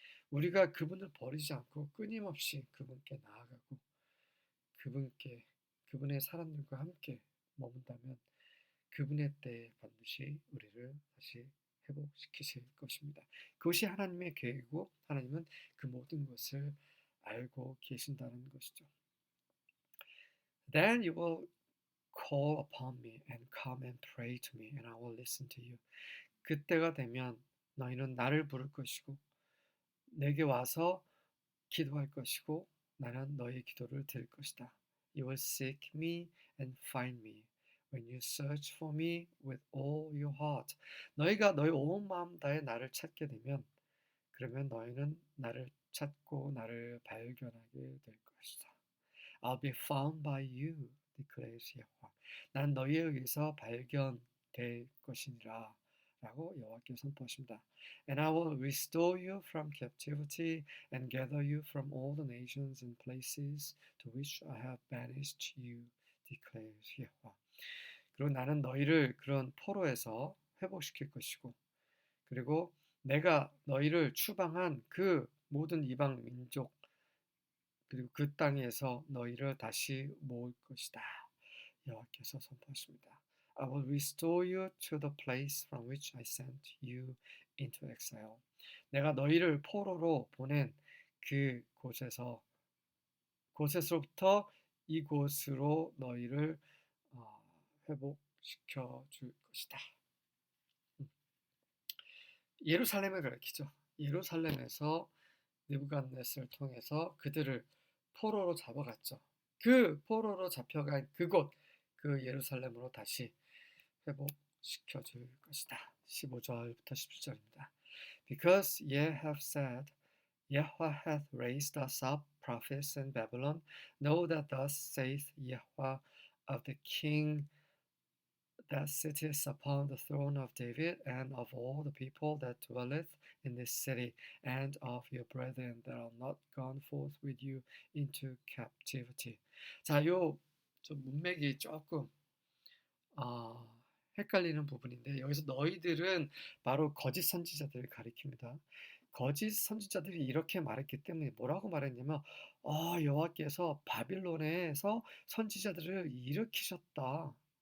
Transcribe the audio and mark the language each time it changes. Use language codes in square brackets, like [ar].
[ko] 우리가 그분을 버리지 않고 끊임없이 그분께 나아가고 그분의 사람들과 함께 머문다면 그분의 때에 반드시 우리를 다시 회복시키실 것입니다. 그것이 하나님의 계획이고 하나님은 그 모든 것을 알고 계신다는 것이죠. [en] Then you will call upon me and come and pray to me and I will listen to you. [ko] 그때가 되면 너희는 나를 부를 것이고 내게 와서 기도할 것이고 나는 너희 기도를 들을 것이다. [en] You will seek me and find me when you search for me with all your heart. [ko] 너희가 너희 온 마음 다해 나를 찾게 되면 그러면 너희는 나를 찾고 나를 발견하게 될 것이다. [en] I'll be found by you, declares 여호와. [ko] 난 너희에 의해서 발견될 것이니라. 라고 여호와께서 선포하십니다. [en] And I will restore you from captivity and gather you from all the nations and places to which I have banished you, declares 여호와. [ko] 그리고 나는 너희를 그런 포로에서 회복시킬 것이고 그리고 내가 너희를 추방한 그 모든 이방 민족 그리고 그 땅에서 너희를 다시 모을 것이다. 여호와께서 선포하십니다. [en] I will restore you to the place from which I sent you into exile. [ko] 내가 너희를 포로로 보낸 그 곳에서부터 이곳으로 너희를 회복시켜 줄 것이다. 예루살렘을 가리키죠. 예루살렘에서 느부갓네살을 통해서 그들을 포로로 잡아갔죠. 그 포로로 잡혀간 그곳, 그 예루살렘으로 다시 회복시켜 줄 것이다. 15절부터 17절입니다. [en] Because ye have said, Yahweh hath raised us up prophets in Babylon, know that thus saith Yahweh of the king that sitteth upon the throne of David and of all the people that dwelleth in this city, and of your brethren that are not gone forth with you into captivity. [ko] 자, 좀 문맥이 조금 헷갈리는 부분인데 여기서 너희들은 바로 거짓 선지자들을 가리킵니다. 거짓 선지자들이 이렇게 말했기 때문에 뭐라고 말했냐면 여호와께서 바빌론에서 선지자들을 일으키셨다.